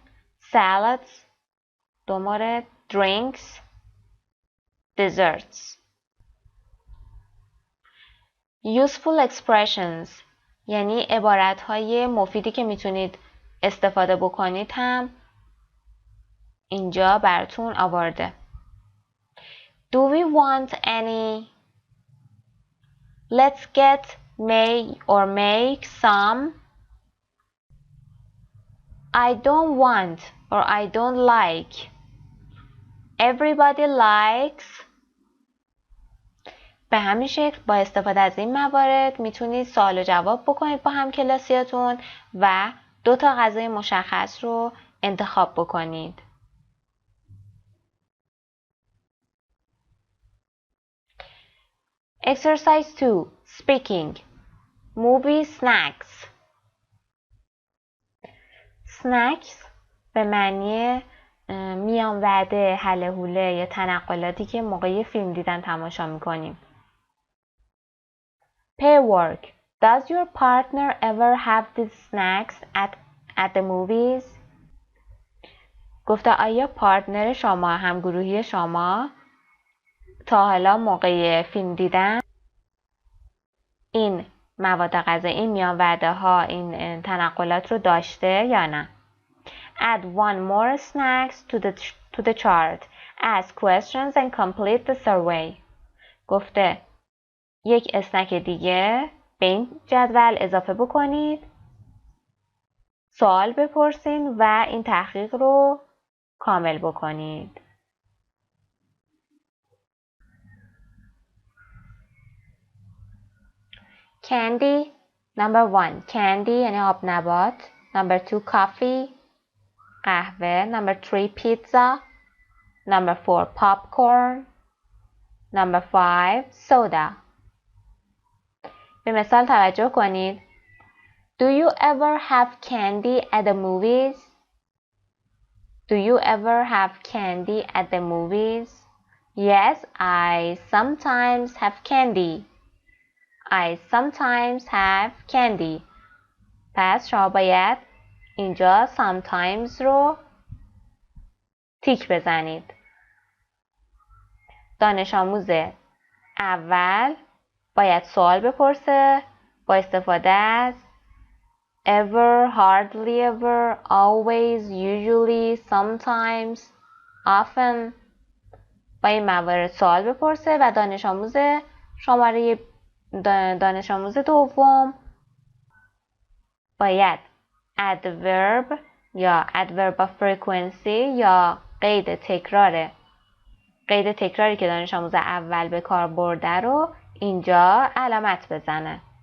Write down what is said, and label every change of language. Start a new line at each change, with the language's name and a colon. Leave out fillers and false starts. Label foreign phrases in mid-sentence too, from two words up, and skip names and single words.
English: salads 2 مورد. drinks desserts. useful expressions
Persian: یعنی عبارت‌های مفیدی که میتونید استفاده بکنید هم اینجا براتون آورده.
English: Do we want any? Let's get make some. I don't want or I don't like. Everybody likes.
Persian: به همین شکل با استفاده از این موارد میتونید سوال و جواب بکنید با همکلاسیاتون و 2 تا غذای مشخص رو انتخاب بکنید.
English: Exercise 2. Speaking. Movie snacks.
Persian: Snacks به معنی میان وعده، هله هوله یا تنقلاتی که موقع فیلم دیدن تماشا میکنیم.
English: Pair work. Does your partner ever have these snacks at the movies?
Persian: گفته آیا پارتنر شما، همگروهی شما تا حالا موقع فیلم دیدن این مواد غذایی، این میان وعده ها، این تنقلات رو داشته یا نه؟
English: Add 1 more snacks to the chart. Ask questions and complete the survey.
Persian: گفته یک اسنک دیگه به این جدول اضافه بکنید، سوال بپرسین و این تحقیق رو کامل بکنید.
English: candy number 1 candy
Persian: یعنی آب نبات.
English: number 2 coffee قهوه. number 3 pizza. number 4 popcorn. number 5 soda.
Persian: به مثال توجه کنید.
English: Do you ever have candy at the movies? Do you ever have candy at the movies? Yes, I sometimes have candy. I sometimes have candy.
Persian: پس شما باید اینجا sometimes رو تیک بزنید. دانش آموز اول باید سوال بپرسه با استفاده از
English: ever, hardly ever, always, usually, sometimes, often.
Persian: با این موارد سوال بپرسه و دانش آموز دوم باید adverb یا
English: adverb of frequency
Persian: یا قید تکراری که دانش آموز اول به کار برده رو اینجا علامت بزنه.